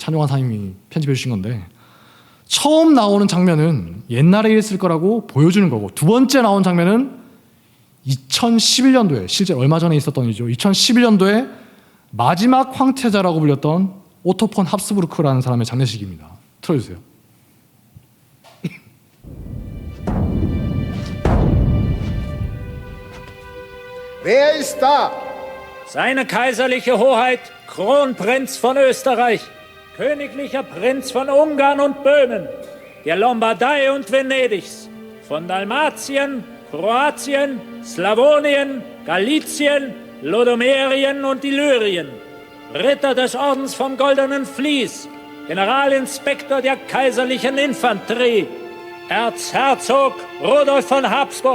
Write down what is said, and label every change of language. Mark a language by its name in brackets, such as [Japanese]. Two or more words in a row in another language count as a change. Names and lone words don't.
[Korean] 찬용환 사님이 편집해 주신 건데 처음 나오는 장면은 옛날에 이랬을 거라고 보여주는 거고 두 번째 나온 장면은 2011년도에 실제 얼마 전에 있었던 일이죠. 2011년도에 마지막 황태자라고 불렸던 오토 폰 합스부르크라는 사람의 장례식입니다. 틀어주세요. [German] Wer ist da? Seine kaiserliche Hoheit, Kronprinz von Österreich, königlicher Prinz von Ungarn und Böhmen, der Lombardei und Venedigs, von Dalmatien, Kroatien, Slawonien, Galizien, Lodomerien und Illyrien, Ritter des Ordens vom Goldenen Vlies, Generalinspektor der kaiserlichen Infanterie, Erzherzog Rudolf von Habsburg.